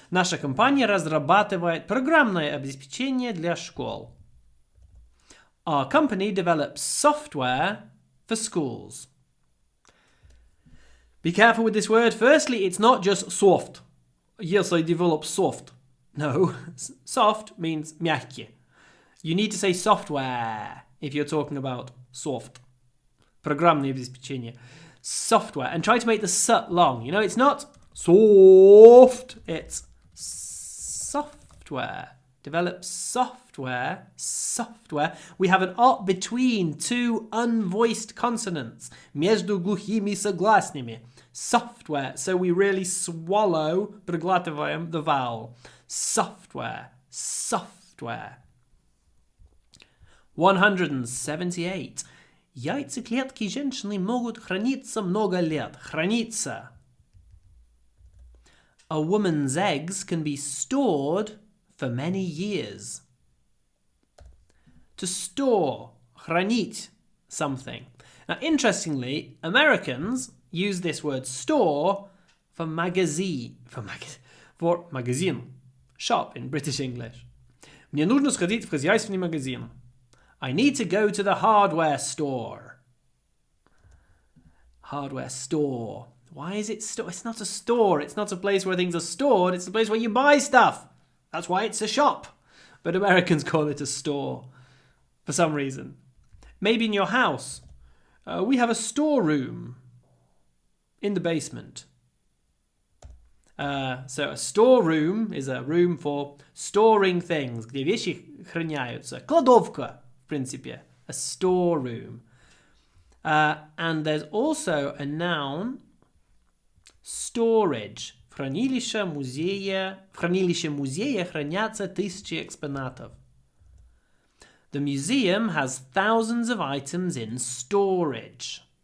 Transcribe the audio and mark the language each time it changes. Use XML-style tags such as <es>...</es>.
<ru>Наша компания разрабатывает программное обеспечение для школ.</ru> <en>Our company develops software for schools. Be careful with this word. Firstly, it's not just soft. Yes, I develop soft. No, soft means мягкий. You need to say software if you're talking about soft.</en> <ru>Программное обеспечение.</ru> <en>Software. And try to make the s long. You know, it's not soft. It's software. Develop software. Software. We have an o between two unvoiced consonants.</en> <ru>Между глухими согласными.</ru> <en>Software. So we really swallow, проглатываем the vowel. Software. Software. 178.</en> <ru>Яйцеклетки женщины могут храниться много лет. Храниться.</ru> <en>A woman's eggs can be stored for many years. To store, хранить something. Now, interestingly, Americans use this word store for magazine. For magazine. Shop in British English.</en> <ru>Мне нужно сходить в хозяйственный магазин.</ru> <en>I need to go to the hardware store. Hardware store. Why is it store? It's not a store. It's not a place where things are stored. It's a place where you buy stuff. That's why it's a shop. But Americans call it a store for some reason. Maybe in your house. We have a storeroom in the basement. So a storeroom is a room for storing things, где вещи храняются.</en> <ru>Кладовка, в принципе. A storeroom.</ru> <en>And there's also a noun, storage.</en> <ru>В хранилище музея хранятся тысячи экспонатов.</ru> <en>The museum has thousands of items in storage.</en>